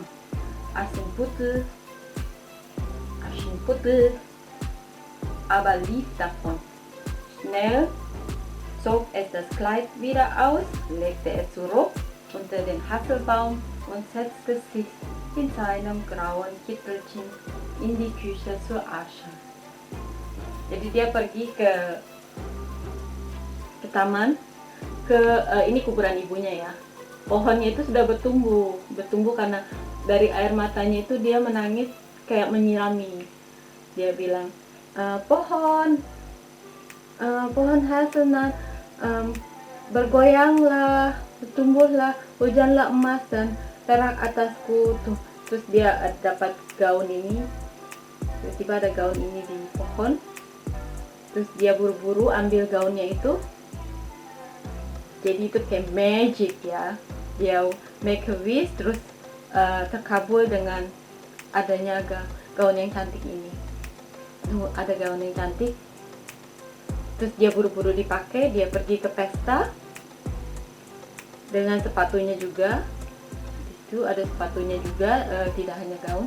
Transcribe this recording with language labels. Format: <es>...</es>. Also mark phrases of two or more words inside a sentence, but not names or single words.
<de>Aschenputtel aber lief davon. Schnell zog es das Kleid wieder aus, legte es zurück unter den Haselbaum und setzte sich in seinem grauen Kittelchen in die Küche zur Asche.</de> <id>Jadi dia pergi ke taman, ini kuburan ibunya ya. Pohonnya itu sudah bertumbuh karena dari air matanya itu dia menangis kayak menyirami. Dia bilang, pohon hazelnut, bergoyanglah, bertumbuhlah, hujanlah emas dan perak atasku. Tuh, terus dia dapat gaun ini, tiba-tiba ada gaun ini di pohon. Terus dia buru-buru ambil gaunnya itu. Jadi itu kayak magic ya.</id> <en>Dia make a wish,</en> <id>terus terkabul dengan adanya gaun yang cantik ini. Tuh, ada gaun yang cantik. Terus dia buru-buru dipakai, dia pergi ke pesta dengan sepatunya juga. Itu ada sepatunya juga, tidak hanya gaun.</id>